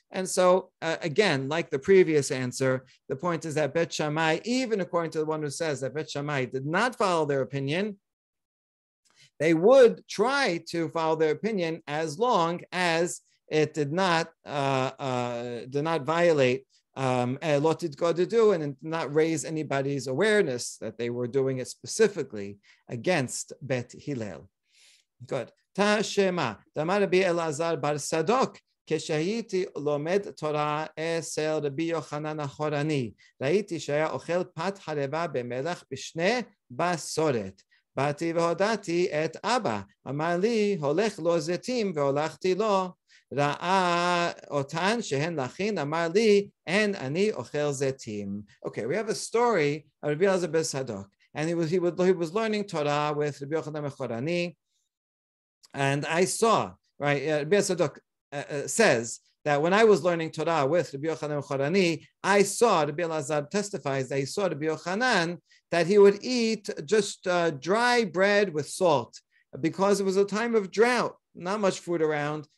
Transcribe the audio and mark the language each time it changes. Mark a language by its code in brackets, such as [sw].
[en] And so, again, like the previous answer, the point is that Bet Shammai, even according to the one who says that Bet Shammai did not follow their opinion, they would try to follow their opinion as long as it did not violate Lotit Godadu, and did not raise anybody's awareness that they were doing it specifically against Bet Hillel. Good. [arc] Tashema, Damar [he] Rabbi Elazar bar Sadok, כשהייתי לומד תורה אצל רבי יוחנן החורני, ראיתי שהיה אוכל פת חלבה במלח בשני בשורת. באתי והודעתי את אבא, אמר לי, הולך לו זיתים, והולכתי לו. ראה אותן שהן לכין, אמר לי, אין אני אוכל זיתים. [en] Okay, we have a story of Rabbi Elazar ben Sadok, and he was learning Torah with Rabbi Yochanan HaChorani, and I saw, right, Rabbi Sadok says that when I was learning Torah with Rabbi Yochanan HaChorani, I saw, Rabbi Elazar testifies that he saw Rabbi Yochanan that he would eat just dry bread with salt, because it was a time of drought, not much food around.